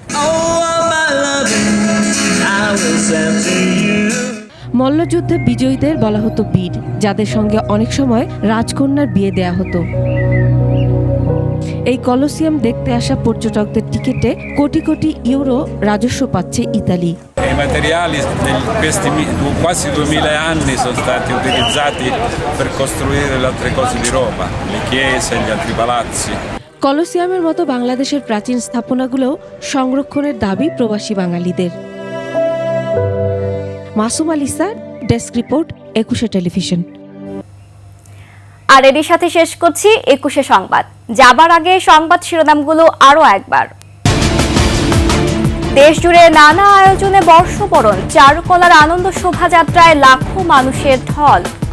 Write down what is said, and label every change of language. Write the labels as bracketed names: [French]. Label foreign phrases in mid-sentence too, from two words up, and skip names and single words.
[Bangla] মল্লযুদ্ধে বিজয়ীদের বলা হতো বীর, যাদের সঙ্গে অনেক সময় রাজকন্যার বিয়ে দেয়া হতো। এই কলোসিয়াম দেখতে আসা পর্যটকদের টিকিটে কোটি কোটি ইউরো রাজস্ব পাচ্ছে ইতালি। [Italian] I materiali di questi quasi 2000 anni sono stati utilizzati per costruire le altre cose di Roma, le chiese, gli altri palazzi. [Bangla] কলোসিয়ামের মতো বাংলাদেশের প্রাচীন স্থাপনাগুলোও সংরক্ষণের দাবি প্রবাসী বাঙালিদের। মাসুম আলিসা, ডেস্ক রিপোর্ট, 21 টেলিভিশন। আর এর সাথে শেষ করছি 21 সংবাদ। যাবার আগে সংবাদ শিরোনামগুলো আরো একবার। দেশ জুড়ে নানা আয়োজনে বর্ষবরণ, চারুকলার আনন্দ শোভাযাত্রায় লাখো মানুষের ঢল।